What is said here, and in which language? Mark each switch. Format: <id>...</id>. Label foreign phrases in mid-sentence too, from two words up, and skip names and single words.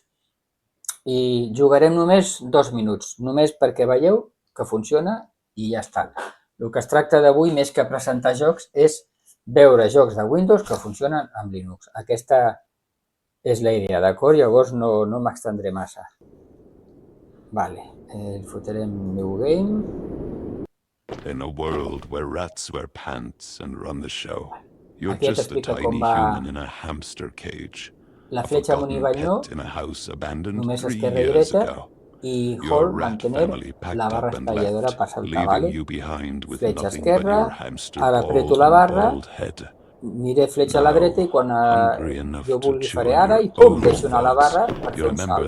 <ca>I jugarem només 2 minuts, només perquè veieu que funciona i ja està. El que es tracta d'avui, més que presentar jocs, és veure jocs de Windows que funcionen amb Linux. Aquesta és la idea, d'acord? Llavors no m'extendré massa. Vale, fotrem</ca> <en>New Game. In a world where rats wear pants and run the show, you're</en> <ca>Aquí</ca> <en>just a tiny human in a hamster cage.</en> <ca>La fletxa amunt i avall no, només esquerra i dreta, i Hold, mantener la barra espatlladora per saltar, vale? Fletxa esquerra, ara aprieto la barra, miré fletxa a la dreta i quan jo vulgui faré ara i pum, deixo anar la barra per fer un salt.</ca>